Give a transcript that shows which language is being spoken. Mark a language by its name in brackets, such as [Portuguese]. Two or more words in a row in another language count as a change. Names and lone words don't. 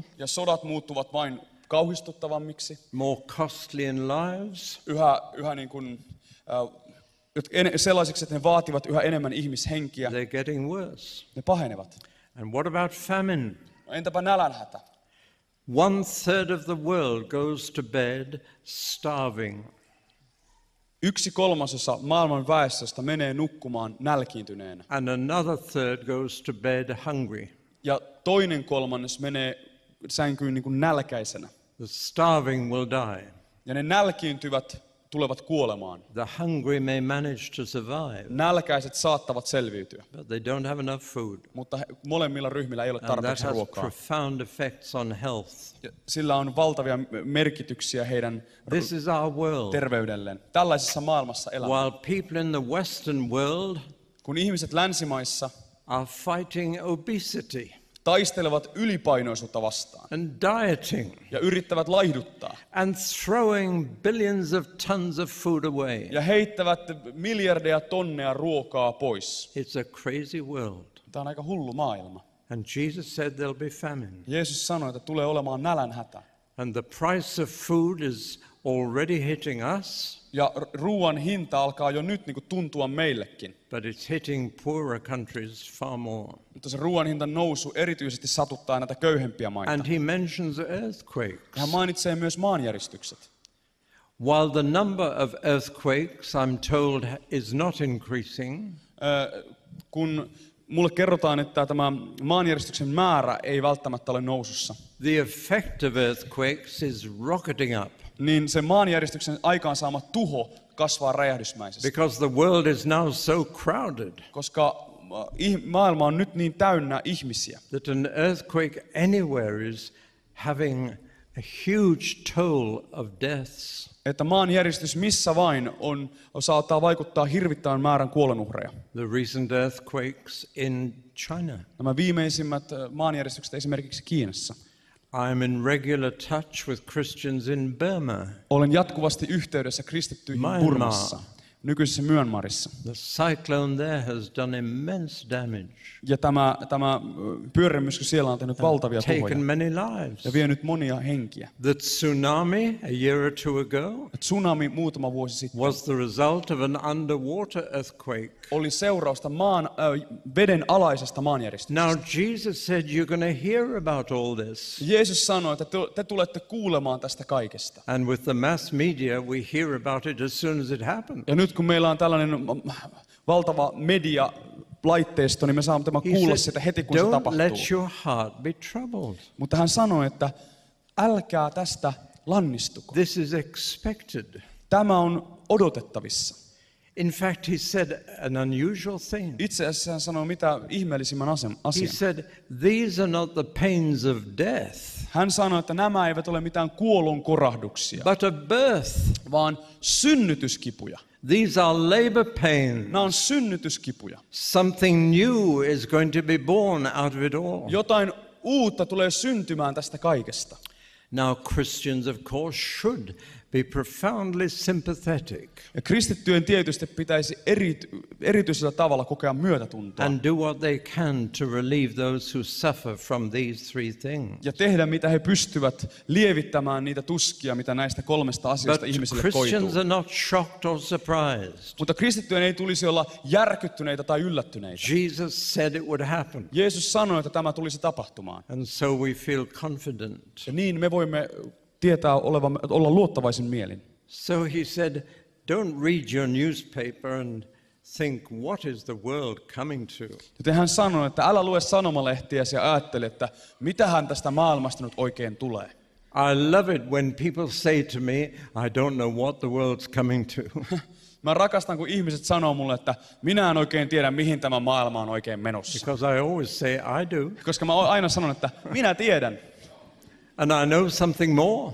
[Finnish] Ja sodat muuttuvat vain kauhistuttavammiksi, [English] more costly in lives, [Finnish] yhä niin kuin, sellaisiksi, että ne vaativat yhä enemmän ihmishenkiä. [English] they're getting worse. [Finnish] Ne pahenevat. [English] And what about famine? [Finnish] No, entäpä nälänhätä? [English] 1/3 of the world goes to bed starving. [Finnish] 1/3 maailman väestöstä menee nukkumaan nälkiintyneenä. [English] And another third goes to bed hungry. [Finnish] Ja toinen 1/3 menee sänkyyn niin kuin nälkäisenä. [English] The starving will die. [Finnish] Ja ne nälkiintyvät tulevat kuolemaan. [English] The hungry may manage to survive, [Finnish] Nälkäiset saattavat selviytyä, [English] but they don't have enough food. [Finnish] mutta molemmilla ryhmillä ei ole [English] And that [Finnish] tarpeeksi [English] has [Finnish] ruokaa. [English] profound effects on health. [Finnish] Ja sillä on valtavia merkityksiä heidän [English] This is our world. [Finnish] terveydelleen. Tällaisessa maailmassa elämä. [English] While people in the Western world [Finnish] Kun ihmiset länsimaissa [English] are fighting obesity [Finnish] taistelevat ylipainoisuutta vastaan [English] and dieting [Finnish] ja yrittävät laihduttaa [English] and throwing billions of tons of food away. [Finnish] ja heittävät miljardeja tonneja ruokaa pois. [English] It's a crazy world. [Finnish] Tämä on aika hullu maailma. [English] And Jesus said there'll be famine. [Finnish] Jeesus sanoi, että tulee olemaan nälänhätä. [English] And the price of food is already hitting us, [Finnish] Ja ruoan hinta alkaa jo nyt niin kuin tuntua meillekin. [English] but it's hitting poorer countries far more. [Finnish] Mutta se ruoan hintan nousu erityisesti satuttaa näitä köyhempiä maita. [English] And he mentions earthquakes. [Finnish] Hän mainitsee myös maanjäristykset. [English] While the number of earthquakes, I'm told, is not increasing, [Finnish] Kun mulle kerrotaan, että tämä maanjäristyksen määrä ei välttämättä ole nousussa, [English] the effect of earthquakes is rocketing up [Finnish] niin se maanjäristyksen aikaansaama tuho kasvaa räjähdysmäisesti. [English] because the world is now so crowded [Finnish] Koska maailma on nyt niin täynnä ihmisiä, [English] that an earthquake anywhere is having a huge toll of deaths. [Finnish] että maanjäristys missä vain saattaa vaikuttaa hirvittävän määrän kuolonuhreja. [English] The recent earthquakes in China. [Finnish] Nämä viimeisimmät maanjäristykset esimerkiksi Kiinassa. [English] I'm in regular touch with Christians in Burma. [Finnish] Olen jatkuvasti yhteydessä kristittyihin Myanmar. Burmassa, nykyisessä Myanmarissa. [English] The cyclone there has done immense damage, [Finnish] Ja tämä pyörremyrsky siellä on tehnyt valtavia tuhoja [English] taken many lives. [Finnish] ja vienyt monia henkiä. [English] The tsunami a year or two ago [Finnish] Tsunami muutama vuosi sitten [English] was the result of an underwater earthquake. [Finnish] oli seurausta veden alaisesta maanjäristyksestä. [English] Now Jesus said you're going to hear about all this. [Finnish] Jeesus sanoi, että te tulette kuulemaan tästä kaikesta. [English] And with the mass media we hear about it as soon as it happens. [Finnish] Ja nyt nyt kun meillä on tällainen valtava medialaitteisto, niin me saamme tämän [English] He [Finnish] kuulla [English] said, [Finnish] sitä heti, kun se [English] don't [Finnish] tapahtuu. [English] let your heart be troubled. [Finnish] Mutta hän sanoi, että älkää tästä lannistuko. [English] This is expected. [Finnish] Tämä on odotettavissa. [English] In fact, he said an unusual thing. [Finnish] Itse asiassa hän sanoi mitä ihmeellisimmän [English] He [Finnish] asian. [English] said, these are not the pains of death, [Finnish] Hän sanoi, että nämä eivät ole mitään kuolonkorahduksia, [English] but of birth. [Finnish] vaan synnytyskipuja. [English] These are labor pains. [Finnish] Nämä on synnytyskipuja. [English] Something new is going to be born out of it all. [Finnish] Jotain uutta tulee syntymään tästä kaikesta. [English] Now, Christians, of course, should be profoundly sympathetic [Finnish] Ja kristittyjen tietysti pitäisi erityisellä tavalla kokea myötätuntoa [English] and do what they can to relieve those who suffer from these three things. [Finnish] ja tehdä mitä he pystyvät lievittämään niitä tuskia, mitä näistä kolmesta [English] But [Finnish] asiasta ihmisille [English] Christians [Finnish] koituu. [English] are not shocked or surprised. [Finnish] Mutta kristittyjen ei tulisi olla järkyttyneitä tai yllättyneitä. [English] Jesus said it would happen, [Finnish] Jeesus sanoi, että tämä tulisi tapahtumaan. [English] and so we feel confident. [Finnish] Ja niin me voimme tietää olla luottavaisin mielin. [English] So he said, don't read your newspaper and think, what is the world coming to? [Finnish] Joten hän sanoi, että älä lue sanomalehtiäsi ja ajattele, että mitähän tästä maailmasta nyt oikein tulee. [English] I love it when people say to me, I don't know what the world's coming to. [Finnish] Mä rakastan, kun ihmiset sanoo mulle, että minä en oikein tiedä, mihin tämä maailma on oikein menossa. [English] Because I always say, I do. [Finnish] Koska mä aina sanon, että minä tiedän. [English] And I know something more.